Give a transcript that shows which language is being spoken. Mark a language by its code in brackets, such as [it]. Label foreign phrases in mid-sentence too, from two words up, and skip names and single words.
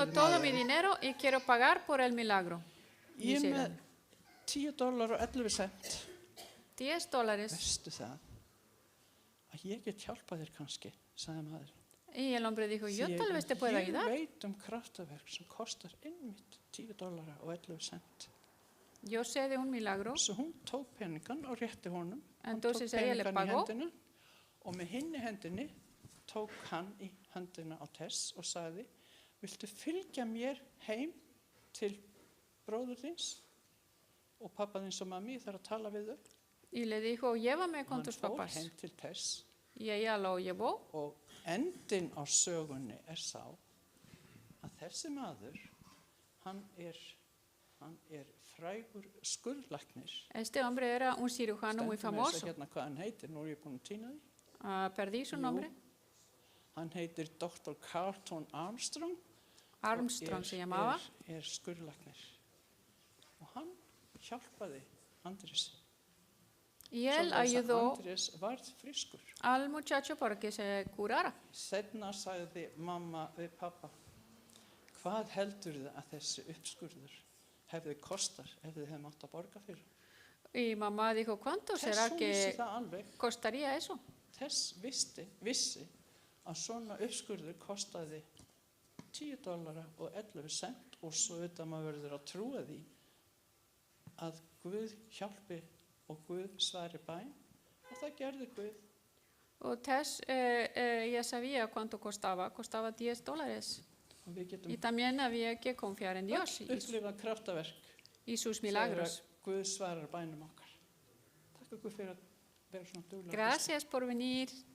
[is] Spurði [es] todo mi [is] maðurinn. [es] dinero y quiero pagar por el milagro. [is] Ég [es] Dice [is] með [es] él. [is] $10.11. $10. Veistu það? Að ég get hjálpað þér kannski, sagði maður. [es] Y el hombre dijo, yo tal vez te pueda [is] Ég [es] ayudar. [is] veit kraftaverk sem kostar einmitt $10.11. [es] Yo sé de un milagro. [is] Svo hún tók peningan og rétti honum. Hann [es] Entonces [is] tók [es] ella le [is] peningan í [es] pagó. [is] hendina og með hinni hendinni tók hann í hendina á Tess og sagði, viltu fylgja mér heim til bróður þins og pappa þins og mammi, ég þarf að tala við þau. [es] Y le dijo, llévame con [is] Hann [es] tus [is] fór [es] papás. [is] heim til Tess [es] Y ella lo llevó. [is] og endin á sögunni sá að þessi maður, hann er frægur skurðlæknir. [es] Este hombre era un cirujano muy [is] Stendur með þess [es] famoso. [is] að hérna hvað hann heitir, nú er ég búin að týna því. [es] Perdí su [is] Jú. [es] nombre. [is] Hann heitir Dr. Carlton Armstrong. [es] Armstrong se llamaba. [is] Er skurðlæknir. Og hann hjálpaði Andrés. [es] Y él [is] Svoleiðis að [es] ayudó [is] Andrés varð frískur. [es] al muchacho para que se curara. [is] Seinna sagði mamma við pappa, hvað heldur þið að þessi uppskurður hefði kostar ef þið hefði mátt að borga fyrir? [es] Y mamá dijo, ¿cuánto [is] Tess [es] será [is] hún vissi [es] que [is] það alveg. [es] costaría eso? [is] Tess vissi að svona uppskurður kostaði $10.11 og svo auðvitað maður verður að trúa því að Guð hjálpi og Guð svari bæn og það gerði Guð. [es] O Tess ya sabía cuánto costaba $10. [is] Og við getum [es] Y también había que confiar en Dios [is] upplifað kraftaverk [es] y sus [is] þegar [es] milagros. [is] Guð svarar bænum okkar. Takk ykkur fyrir að vera svona duglega. [es] Gracias por venir.